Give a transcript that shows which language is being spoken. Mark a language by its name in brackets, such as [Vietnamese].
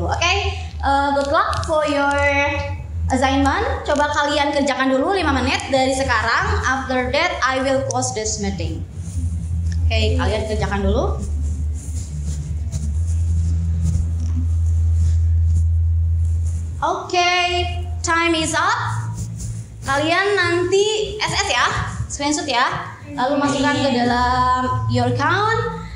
[English] Oke, good luck for your assignment. [Indonesian] Coba kalian kerjakan dulu 5 menit dari sekarang. [English] After that I will close this meeting. [Indonesian] Oke, kalian kerjakan dulu. Oke, [English] time is up. [Indonesian] Kalian nanti SS ya, screenshot ya, lalu masukkan ke dalam [English] your account.